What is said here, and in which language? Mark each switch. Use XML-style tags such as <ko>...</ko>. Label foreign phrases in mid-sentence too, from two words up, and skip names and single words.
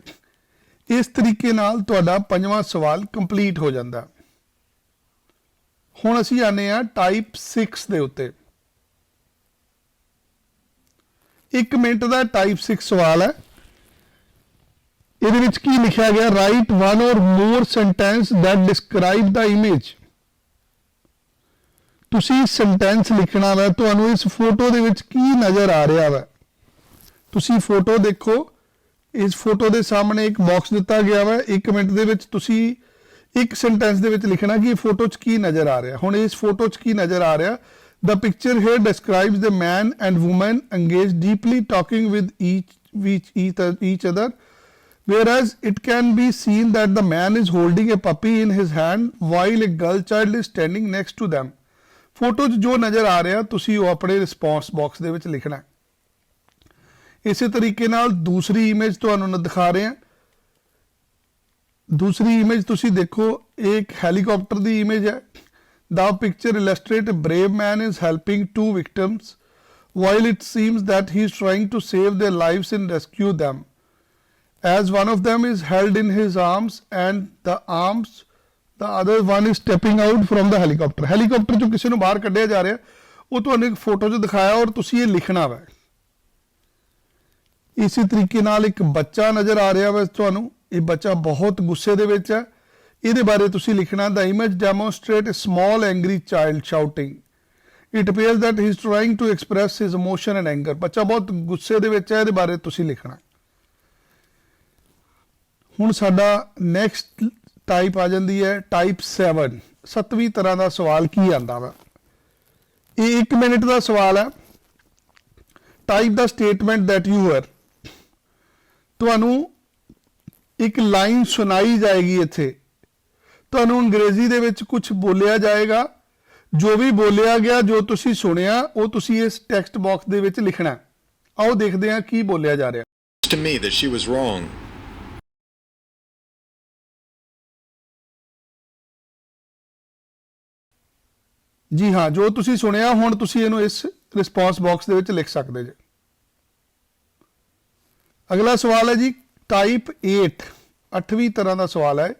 <pa>ਇਸ ਤਰੀਕੇ ਨਾਲ ਤੁਹਾਡਾ 5ਵਾਂ ਸਵਾਲ ਕੰਪਲੀਟ ਹੋ ਜਾਂਦਾ। ਹੁਣ ਅਸੀਂ ਆਨੇ ਆ ਟਾਈਪ 6 ਦੇ ਉੱਤੇ। 1 ਮਿੰਟ ਦਾ ਟਾਈਪ 6 ਸਵਾਲ ਹੈ। ਇਹਦੇ ਵਿੱਚ ਕੀ ਲਿਖਿਆ ਗਿਆ?</pa> <en>ਰਾਈਟ 1 or more sentence that describe the image।</en> <pa>ਤੁਸੀਂ ਸੈਂਟੈਂਸ ਲਿਖਣਾ ਵਾ। ਤੁਹਾਨੂੰ ਇਸ ਫੋਟੋ ਦੇ ਵਿੱਚ ਕੀ ਨਜ਼ਰ ਆ ਰਿਹਾ ਵਾ? ਤੁਸੀਂ ਫੋਟੋ ਦੇਖੋ। ਇਸ ਫੋਟੋ ਦੇ ਸਾਹਮਣੇ ਇੱਕ ਬਾਕਸ ਦਿੱਤਾ ਗਿਆ ਵਾ। 1 ਮਿੰਟ ਦੇ ਵਿੱਚ ਤੁਸੀਂ ਇੱਕ ਸੈਂਟੈਂਸ ਦੇ ਵਿੱਚ ਲਿਖਣਾ ਕਿ ਫੋਟੋ 'ਚ ਕੀ ਨਜ਼ਰ ਆ ਰਿਹਾ। ਹੁਣ ਇਸ ਫੋਟੋ 'ਚ ਕੀ ਨਜ਼ਰ ਆ ਰਿਹਾ?</pa> <en>The picture here describes the man and woman engaged deeply talking with each other, whereas it can be seen that the man is holding a puppy in his hand while a girl child is standing next to them.</en> <pa>ਫੋਟੋ 'ਚ ਜੋ ਨਜ਼ਰ ਆ ਰਿਹਾ ਤੁਸੀਂ ਉਹ ਆਪਣੇ ਰਿਸਪੌਂਸ ਬਾਕਸ ਦੇ ਵਿੱਚ ਲਿਖਣਾ ਹੈ। ਇਸੇ ਤਰੀਕੇ ਨਾਲ ਦੂਸਰੀ ਇਮੇਜ ਤੁਹਾਨੂੰ ਦਿਖਾ ਰਹੇ ਹਾਂ। ਦੂਸਰੀ ਇਮੇਜ ਤੁਸੀਂ ਦੇਖੋ, ਇਹ ਇੱਕ ਹੈਲੀਕਾਪਟਰ ਦੀ ਇਮੇਜ ਹੈ।</pa> <en>The picture illustrates a brave man is helping two victims while it seems that he is trying to save their lives and rescue them, as one of them is held in his arms and the other one is stepping out from the helicopter.</en> <pa>Helicopter ਚੋਂ ਕਿਸੇ ਨੂੰ ਬਾਹਰ ਕੱਢਿਆ ਜਾ ਰਿਹਾ, ਉਹ ਤੁਹਾਨੂੰ ਇੱਕ ਫੋਟੋ 'ਚ ਦਿਖਾਇਆ ਔਰ ਤੁਸੀਂ ਇਹ ਲਿਖਣਾ ਵਾ। ਇਸੇ ਤਰੀਕੇ ਨਾਲ ਇੱਕ ਬੱਚਾ ਨਜ਼ਰ ਆ ਰਿਹਾ ਵਾ ਤੁਹਾਨੂੰ, ਇਹ ਬੱਚਾ ਬਹੁਤ ਗੁੱਸੇ ਦੇ ਵਿੱਚ ਹੈ। ਇਹਦੇ ਬਾਰੇ ਤੁਸੀਂ ਲਿਖਣਾ,</pa> <en>the image demonstrates a small angry child shouting. It appears that he is trying to express his emotion and anger.</en> <pa>ਬੱਚਾ ਬਹੁਤ ਗੁੱਸੇ ਦੇ ਵਿੱਚ ਹੈ, ਇਹਦੇ ਬਾਰੇ ਤੁਸੀਂ ਲਿਖਣਾ। ਹੁਣ ਸਾਡਾ ਨੈਕਸਟ ਟਾਈਪ ਆ ਜਾਂਦੀ ਹੈ ਟਾਈਪ 7। 7ਵੀਂ ਤਰ੍ਹਾਂ ਦਾ ਸਵਾਲ ਕੀ ਆਂਦਾ ਵਾ, ਇਹ 1 ਮਿੰਟ ਦਾ ਸਵਾਲ ਹੈ। ਟਾਈਪ ਦਾ ਸਟੇਟਮੈਂਟ</pa> <en>that you were,</en> <pa>ਤੁਹਾਨੂੰ ਇੱਕ ਲਾਈਨ ਸੁਣਾਈ ਜਾਏਗੀ, ਇੱਥੇ ਤੁਹਾਨੂੰ ਅੰਗਰੇਜ਼ੀ ਦੇ ਵਿੱਚ ਕੁਝ ਬੋਲਿਆ ਜਾਏਗਾ। ਜੋ ਵੀ ਬੋਲਿਆ ਗਿਆ, ਜੋ ਤੁਸੀਂ ਸੁਣਿਆ, ਉਹ ਤੁਸੀਂ ਇਸ ਟੈਕਸਟ ਬਾਕਸ ਦੇ ਵਿੱਚ ਲਿਖਣਾ। ਆਓ ਦੇਖਦੇ ਹਾਂ ਕੀ ਬੋਲਿਆ ਜਾ ਰਿਹਾ।</pa> <en>To me that she was wrong.</en> <pa>ਜੀ ਹਾਂ, ਜੋ ਤੁਸੀਂ ਸੁਣਿਆ ਹੁਣ ਤੁਸੀਂ ਇਹਨੂੰ ਇਸ ਰਿਸਪੌਂਸ ਬਾਕਸ ਦੇ ਵਿੱਚ ਲਿਖ ਸਕਦੇ ਜੇ। ਅਗਲਾ ਸਵਾਲ ਹੈ ਜੀ ਟਾਈਪ 8, 8ਵੀਂ ਤਰ੍ਹਾਂ ਦਾ ਸਵਾਲ ਹੈ।</pa>